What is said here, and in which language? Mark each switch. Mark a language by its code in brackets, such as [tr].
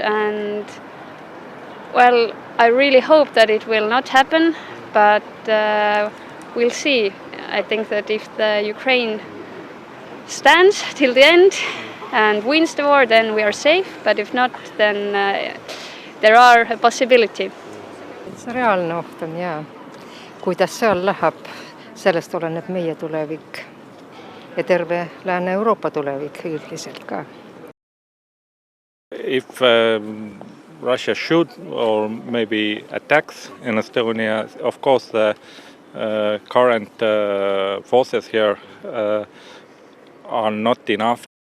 [en] And well, I really hope that it will not happen, but we'll see. I think that if the Ukraine stands till the end and wins the war, then we are safe. But if not, then there are a possibility. [et] See reaalne oht on jaa. Kuidas seal läheb, sellest oleneb meie tulevik ja terve Lääne-Euroopa tulevik üldiselt ka. [en] If Russia should or maybe attacks in Estonia, of course the current forces here are not enough.